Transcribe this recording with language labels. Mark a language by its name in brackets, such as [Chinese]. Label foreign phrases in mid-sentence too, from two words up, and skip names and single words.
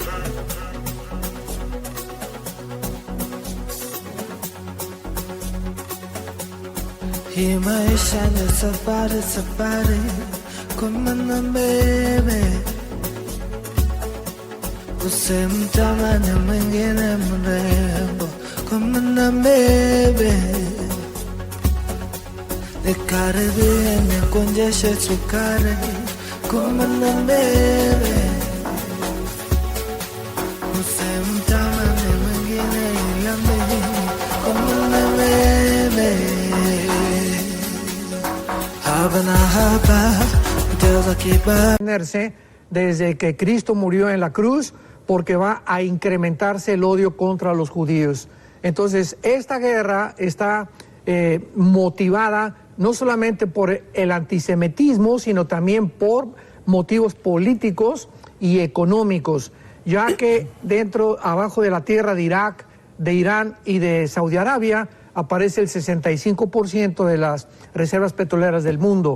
[Swahili] Hii maisha ni safari, safari kumana bebe, usimtamani mwingine mrembo kumana bebe, nikaribie nikunjeshe sukari kumana bebe, usimtamani mwingine ila mimi kumana bebe. [Spanish] Desde que Cristo murió en la cruz, porque va a incrementarse el odio contra los judíos. Entonces, esta guerra está motivada no solamente por el antisemitismo, sino también por motivos políticos y económicos, ya que abajo de la tierra de Irak, de Irán y de Saudi Arabia, aparece el 65% de las reservas petroleras del mundo.